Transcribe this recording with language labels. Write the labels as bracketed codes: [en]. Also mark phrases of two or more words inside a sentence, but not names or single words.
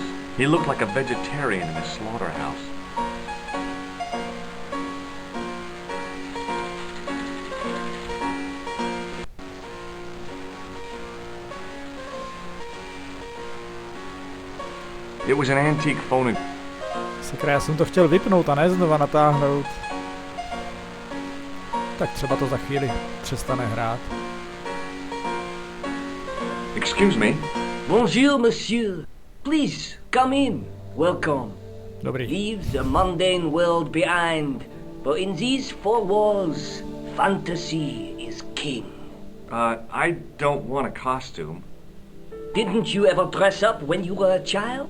[en] He looked like a vegetarian in a slaughterhouse. It was an antique phonograph. [cs] Sakra, já jsem to chtěl vypnout a ne znova natáhnout. Tak třeba to za chvíli přestane hrát. [en] Excuse me. [fr] Bonjour, monsieur. [en] Please, come in. Welcome. [cs] Dobrý. [en] Leave the mundane world behind. For in these four walls, fantasy is king. I don't want a costume. Didn't you ever dress up when you were a child?